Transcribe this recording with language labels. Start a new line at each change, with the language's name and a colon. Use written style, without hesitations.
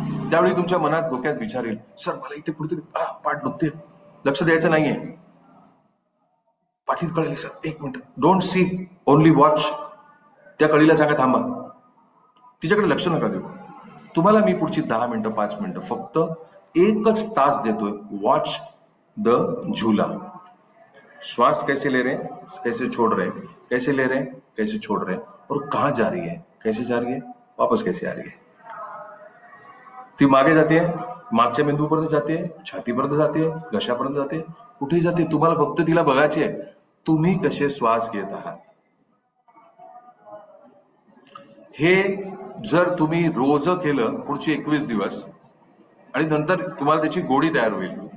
Marathi: त्यावेळी तुमच्या मनात डोक्यात विचार येईल, सर मला इथे कुठेतरी पाठ दुखते, लक्ष द्यायचं नाहीये. पाठीत कळेल सर, एक minute,
English: Don't see, only watch.
Marathi: त्या कळीला सांगा थांबा, तिच्याकडे लक्ष नका देऊ. तुम्हाला मी पुढची 10 मिनिटं 5 मिनिटं फक्त एकच तास देतोय.
English: Watch the झूला.
Hindi: श्वास कैसे ले रहे, कैसे छोड़ रहे, कैसे ले रहे, कैसे छोड़ रहे, और कहाँ जा रही है, कैसे जा रही है, वापस कैसे आ रही है.
Marathi: ती मागे जाते, मागच्या मेंदूपर्यंत जाते, छातीपर्यंत जाते, घशापर्यंत जाते, कुठेही जाते. तुम्हाला फक्त तिला बघायची आहे, तुम्ही कसे श्वास घेत आहात. हे जर तुम्ही रोज केलं पुढचे 21 दिवस, आणि नंतर तुम्हाला त्याची गोडी तयार होईल.